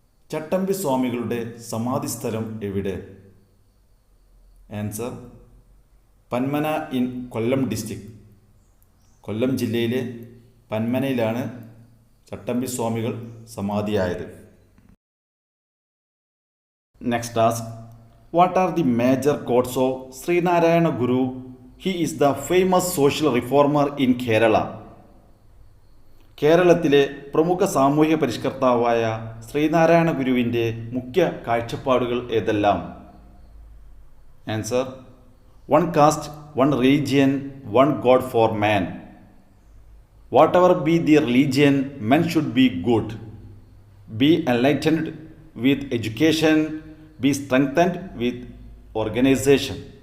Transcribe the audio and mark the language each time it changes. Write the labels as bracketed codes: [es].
[ml] ചട്ടമ്പി സ്വാമികളുടെ സമാധി സ്ഥലം എവിടെ? Answer Panmana in Kollam district. കൊല്ലം ജില്ലയിലെ പന്മനയിലാണ് ചട്ടമ്പി സ്വാമികൾ സമാധിയായത്. [en] Next task, what are the major quotes of Srinarayana Guru? He is the famous social reformer in Kerala. [ml] കേരളത്തിലെ പ്രമുഖ സാമൂഹ്യ പരിഷ്കർത്താവായ ശ്രീനാരായണ ഗുരുവിൻ്റെ മുഖ്യ കാഴ്ചപ്പാടുകൾ ഏതെല്ലാം? [en] Answer one caste, one religion, one God for man. Whatever be the religion, men should be good, be enlightened with education, be strengthened with organization.